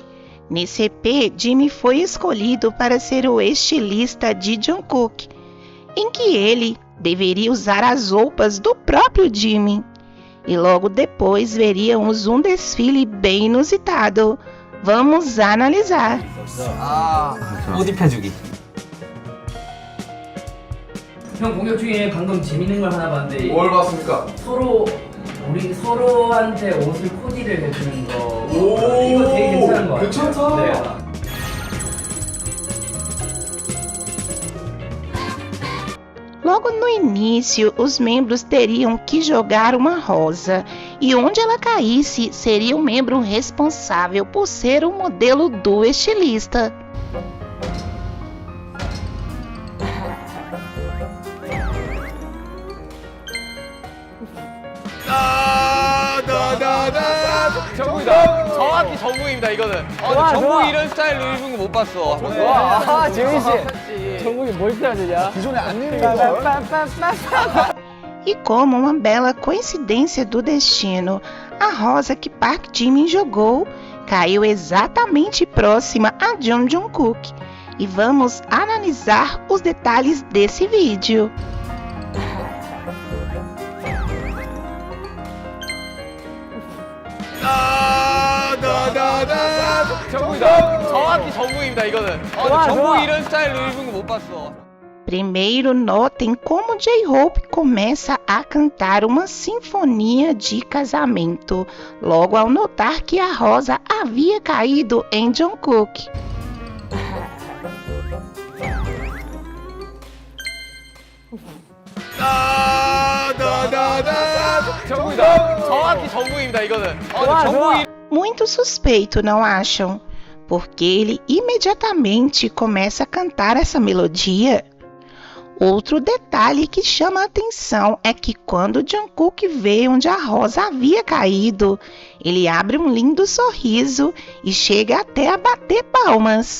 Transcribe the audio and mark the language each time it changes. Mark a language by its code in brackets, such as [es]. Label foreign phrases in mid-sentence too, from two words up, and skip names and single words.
[pt] Nesse EP, Jimin foi escolhido para ser o estilista de Jungkook, em que ele deveria usar as roupas do próprio Jimin. E logo depois veríamos um desfile bem inusitado. Vamos analisar. [ko] 옷 입혀주기. 형 공격 중에 방금 재밌는 걸 하나 봤는데 뭘 봤습니까? 우리 서로한테 옷을 코디를 해주는 거. 오, 이거 되게 괜찮은 거 같아요. 괜찮다. 네. [pt] Logo no início, os membros teriam que jogar uma rosa, e onde ela caísse seria o membro responsável por ser o modelo do estilista. [ko] 정국이다. 정확히 정국입니다 이거는. 정국이 이런 스타일로 입은 거 못 봤어. 와, 재민 씨. 정국이 뭘 입혀야 되냐? 기존에 안 입는 거. [pt] E como uma bela coincidência do destino, a rosa que Park Jimin jogou caiu exatamente próxima a Jung Jungkook. E vamos analisar os detalhes desse vídeo. [ko] 정국이다. 정확히 정국입니다 이거는. 정국이 이런 스타일로 입은 거 못 봤어. [pt] Primeiro, notem como J-Hope começa a cantar uma sinfonia de casamento, logo ao notar que a rosa havia caído em Jungkook. [ko] 정국이다. 정확히 정국입니다 이거는. 정국이. [pt] Muito suspeito, não acham? Porque ele imediatamente começa a cantar essa melodia. Outro detalhe que chama a atenção é que quando Jungkook vê onde a rosa havia caído, ele abre um lindo sorriso e chega até a bater palmas.